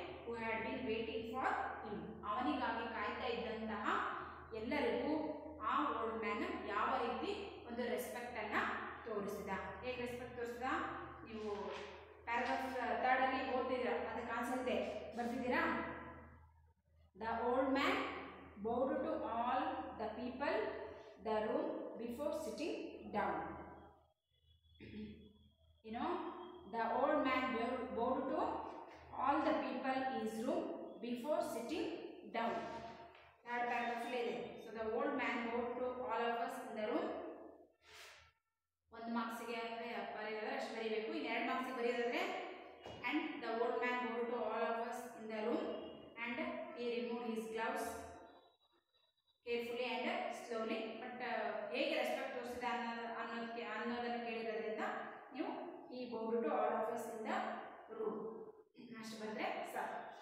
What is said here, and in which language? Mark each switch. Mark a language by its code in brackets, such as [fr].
[en] who had been waiting for him, [kn] ಅವನಿಗಾಗಿ ಕಾಯ್ತಾ ಇದ್ದಂತಹ ಎಲ್ಲರಿಗೂ ಆ ಓಲ್ಡ್ ಮ್ಯಾನ್ ಯಾವ ರೀತಿ ಒಂದು ರೆಸ್ಪೆಕ್ಟ್ ಅನ್ನ ತೋರಿಸಿದ? ಹೇಗೆ ರೆಸ್ಪೆಕ್ಟ್ ತೋರಿಸಿದ? ನೀವು ಪ್ಯಾರಾಗ್ರಾಫ್ 3 ಅಲ್ಲಿ ಓದ್ತಿದ್ದೀರಾ, ಅದಕ್ಕೆ ಆನ್ಸರ್ ಇದೆ, ಬರ್ತಿದ್ದೀರಾ? [en] The old man bowed to all the people the room before sitting down. You know, the old man bowed to all the people in his room before sitting down. Third paragraph ಇದೆ. So the old man bowed to all of us in the room. [kn] 1 ಮಾರ್ಕ್ಸ್ಗೆ ಬರೆಯೋದಾದ್ರೆ ಅಷ್ಟು ಬರೀಬೇಕು. ಇನ್ನು 2 ಮಾರ್ಕ್ಸ್ಗೆ ಬರೆಯೋದಾದ್ರೆ [en] and the old man bowed to all of us in the room and he removed his gloves carefully and slowly. [kn] But ಹೇಗೆ respect ತೋರಿಸಿದ ಅನ್ನೋದನ್ನು ಕೇಳಿರೋದ್ರಿಂದ ನೀವು ಈ [en] bowed to all of us in the room [kn] ಅಷ್ಟು ಬಂದರೆ ಸಾಕು.